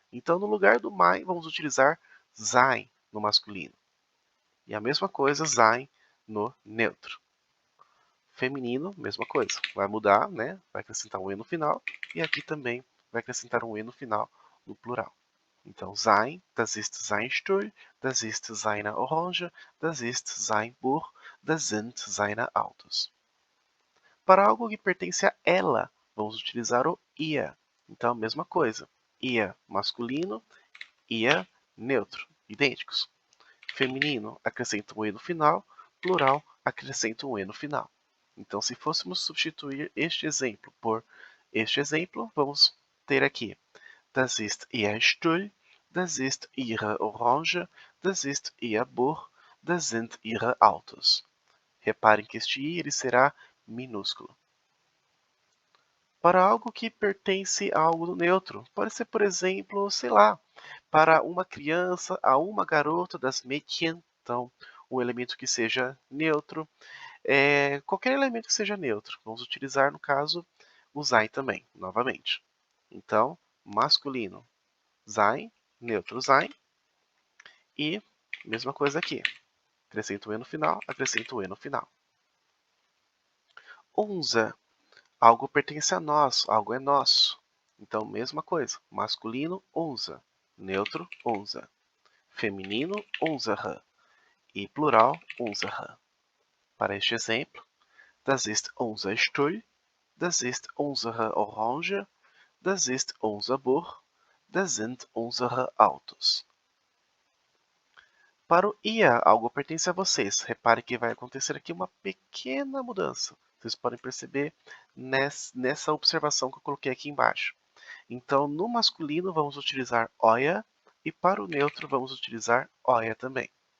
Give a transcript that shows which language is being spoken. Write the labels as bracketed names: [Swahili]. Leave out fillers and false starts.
[Portuguese] Então, no lugar do mein, vamos utilizar sein no masculino. E a mesma coisa, sein no neutro. Feminino, mesma coisa. Vai mudar, né? Vai acrescentar um E no final. E aqui também vai acrescentar um E no final, no plural. [German] Então, sein, das ist sein Stuhl, das ist seine Orange, das ist sein Buch, das sind seine Autos. [Portuguese] Para algo que pertence a ela, vamos utilizar o ia. Então, a mesma coisa. Ia masculino, ia neutro, idênticos. Feminino, acrescenta um E no final. Plural, acrescenta um E no final. Então, se fôssemos substituir este exemplo por este exemplo, vamos ter aqui [German] Das ist ihr Stuhl, das ist ihre Orange, das ist ihr Buch, das sind ihre Autos. [Portuguese] Reparem que este I ele será minúsculo. Para algo que pertence a algo neutro, pode ser, por exemplo, sei lá, para uma criança, a uma garota das Mädchen, então um elemento que seja neutro, qualquer elemento que seja neutro. Vamos utilizar, no caso, o sein também, novamente. Então, masculino, sein, neutro sein, e mesma coisa aqui. Acrescento o E no final, acrescento o E no final. Unser, algo pertence a nós, algo é nosso. Então, mesma coisa. Masculino, unser. Neutro, unser. Feminino, unsere. E plural, unsere. Para este exemplo, [German] das ist unser Stuhl, das ist unsere Orange, das ist unser Buch, das sind unsere Autos. [Portuguese] Para o ia, algo pertence a vocês. Repare que vai acontecer aqui uma pequena mudança. Vocês podem perceber nessa observação que eu coloquei aqui embaixo. Então, no masculino, vamos utilizar euer e para o neutro, vamos utilizar euer também.